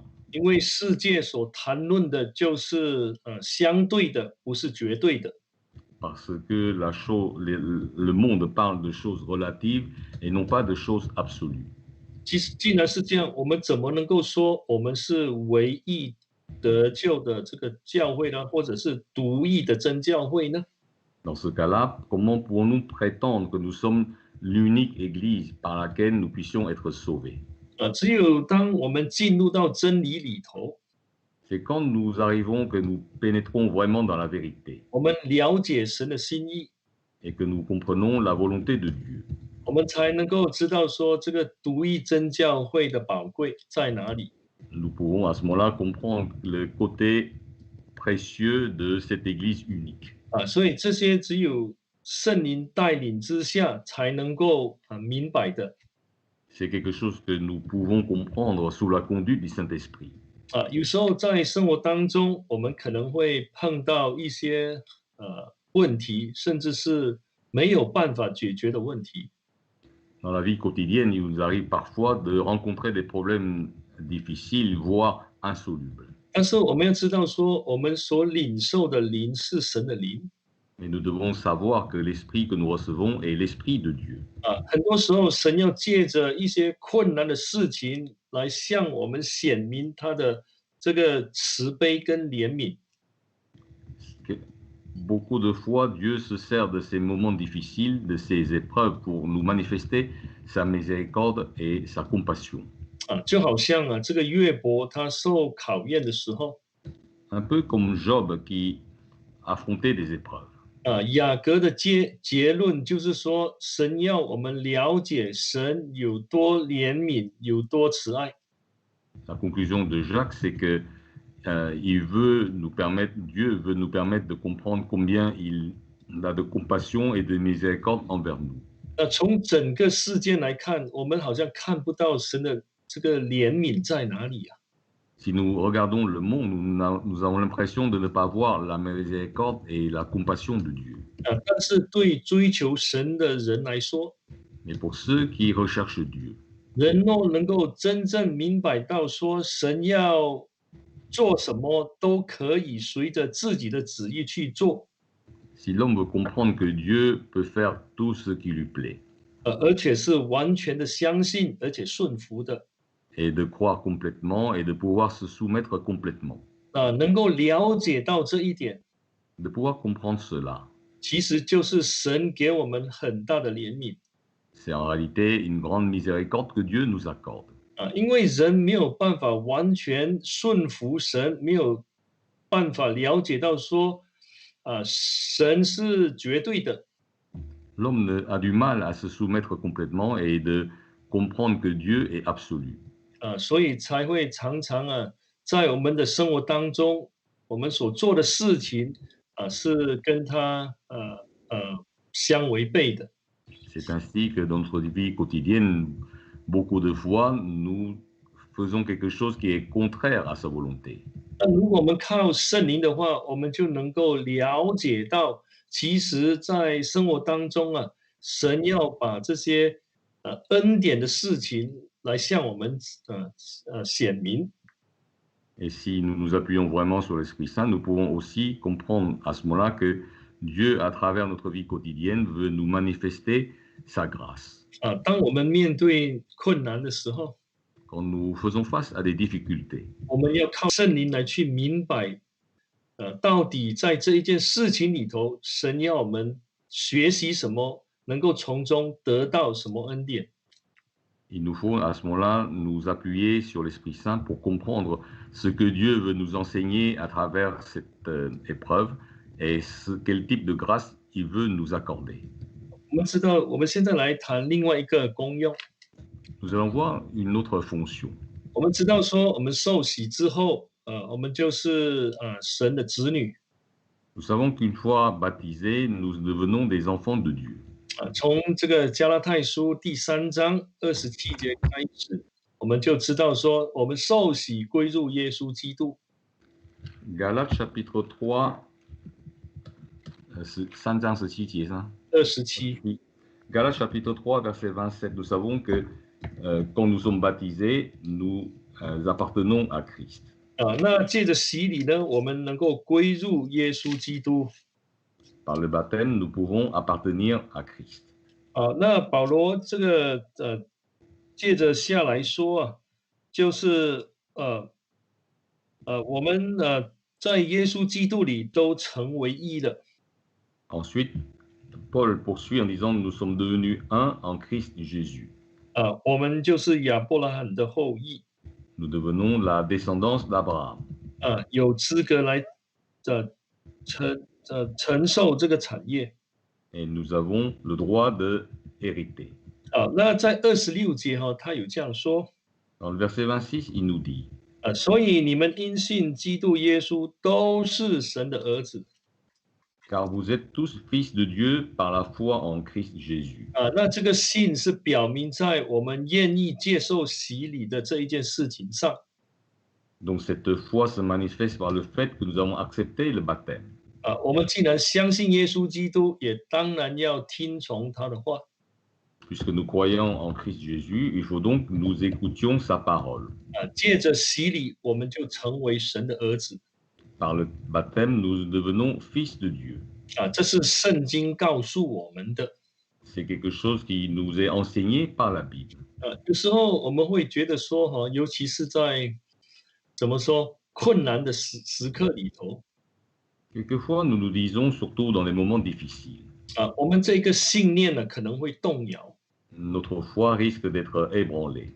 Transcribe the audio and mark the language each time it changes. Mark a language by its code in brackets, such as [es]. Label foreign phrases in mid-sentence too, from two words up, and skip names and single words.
[zh] 因为世界所谈论的就是相对的，不是绝对的。 [fr] Parce que le monde parle de choses relatives et non pas de choses absolues. [zh] 既然是这样，我们怎么能够说我们是唯一得救的这个教会呢，或者是独一的真教会呢？ [fr] Dans ce cas-là, comment pouvons-nous prétendre que nous sommes l'unique Église par laquelle nous puissions être sauvés? [zh] 只有当我们进入到真理里头， [fr] C'est quand nous arrivons que nous pénétrons vraiment dans la vérité [zh] 我们了解神的心意， [fr] et que nous comprenons la volonté de Dieu. [zh] 我们才能够知道说这个独一真教会的宝贵在哪里。 [fr] Nous pouvons à ce moment-là comprendre le côté précieux de cette Église unique. [zh] 所以这些只有圣灵带领之下才能够明白的。 [fr] C'est quelque chose que nous pouvons comprendre sous la conduite du Saint-Esprit. [zh] 有时候在生活当中，我们可能会碰到一些问题，甚至是没有办法解决的问题。 [fr] Dans la vie quotidienne, il nous arrive parfois de rencontrer des problèmes difficiles, voire insolubles. [zh] 但是我们要知道说，我们所领受的灵是神的灵。 [fr] Mais nous devons savoir que l'esprit que nous recevons est l'esprit de Dieu. [zh] 很多时候神要借着一些困难的事情来向我们显明他的这个慈悲跟怜悯。 [fr] Beaucoup de fois, Dieu se sert de ces moments difficiles, de ces épreuves pour nous manifester sa miséricorde et sa compassion. [zh] 就好像这个约伯他受考验的时候， [fr] Un peu comme Job qui affrontait des épreuves. [zh] 雅各的结论就是说，神要我们了解神有多怜悯，有多慈爱。 [fr] La conclusion de Jacques, c'est que Dieu veut nous permettre de comprendre combien il a de compassion et de miséricorde envers nous. [zh] 从整个事件来看，我们好像看不到神的这个怜悯在哪里啊？ [fr] Si nous regardons le monde, nous avons l'impression de ne pas voir la miséricorde et la compassion de Dieu. [zh] 但是对追求神的人来说， [fr] Mais pour ceux qui recherchent Dieu, [zh] 人若能够真正明白到说，神要做什么都可以随着自己的旨意去做， [fr] si l'homme veut comprendre que Dieu peut faire tout ce qui lui plaît [zh] 而且是完全的相信，而且顺服的， [fr] et de croire complètement et de pouvoir se soumettre complètement, [zh] 能够了解到这一点， [fr] de pouvoir comprendre cela, [zh] 其实就是神给我们很大的怜悯。 [fr] c'est en réalité une grande miséricorde que Dieu nous accorde. [zh] 因为人没有办法完全顺服神，没有办法了解到说，神是绝对的， [fr] L'homme a du mal à se soumettre complètement et de comprendre que Dieu est absolu. [zh] 所以才会常常在我们的生活当中，我们所做的事情是跟他相违背的。 [fr] C'est ainsi que dans notre vie quotidienne, beaucoup de fois, nous faisons quelque chose qui est contraire à sa volonté. [zh] 那如果我们靠圣灵的话，我们就能够了解到，其实，在生活当中神要把这些恩典的事情来向我们显明。 [fr] Et si nous nous appuyons vraiment sur l'Esprit Saint, nous pouvons aussi comprendre à ce moment-là que Dieu, à travers notre vie quotidienne, veut nous manifester sa grâce. [zh] 当我们面对困难的时候， [fr] Quand nous faisons face à des difficultés, [zh] 我们要靠圣灵来去明白，到底在这一件事情里头，神要我们学习什么，能够从中得到什么恩典。 [fr] il nous faut à ce moment-là nous appuyer sur l'Esprit Saint pour comprendre ce que Dieu veut nous enseigner à travers cette épreuve et quel type de grâce il veut nous accorder. [zh] 我们知道，我们现在来谈另外一个功用。 [fr] Nous allons voir une autre fonction. [zh] 我们知道说，我们受洗之后，我们就是神的子女。 [fr] Nous savons qu'une fois baptisés, nous devenons des enfants de Dieu. [zh] 从这个加拉太书第3章27节开始，我们就知道说，我们受洗归入耶稣基督。 [fr] Galates chapitre 3, [zh] 3章17节ça? 27， [fr] Galates chapitre 3, verset 27, nous savons que quand nous sommes baptisés, nous appartenons à Christ. [zh] 那借着洗礼呢，我们能够归入耶稣基督。 [fr] Par le baptême, nous pouvons appartenir à Christ. [zh] 那保罗这个接着下来说啊，就是我们在耶稣基督里都成为一了。 [fr] Ensuite, Paul poursuit en disant nous sommes devenus un en Christ Jésus. [zh] 我们就是亚伯拉罕的后裔。 [fr] Nous devenons la descendance d'Abraham. [zh] 有资格来承受这个产业。 [fr] Et nous avons le droit de hériter. [zh] 那在26节他有这样说。 [fr] Dans le verset 26, il nous dit [zh] 所以你们因信基督耶稣都是神的儿子。 [fr] car vous êtes tous fils de Dieu par la foi en Christ Jésus. [zh] 那这个信是表明在我们愿意接受洗礼的这一件事情上。 [fr] Donc cette foi se manifeste par le fait que nous avons accepté le baptême. [zh] 我们既然相信耶稣基督，也当然要听从他的话。 [fr] Puisque nous croyons en Christ Jésus, il faut donc que nous écoutions sa parole. [zh] 借着洗礼，我们就成为神的儿子。 [fr] Par le baptême, nous devenons fils de Dieu. [zh] 这是圣经告诉我们的。 [fr] C'est quelque chose qui nous est enseigné par la Bible. [zh] 有时候我们会觉得说，尤其是在怎么说困难的时刻里头， [fr] Quelquefois, nous nous disons, surtout dans les moments difficiles, [zh] 我们这个信念呢可能会动摇。 [fr] notre foi risque d'être ébranlée.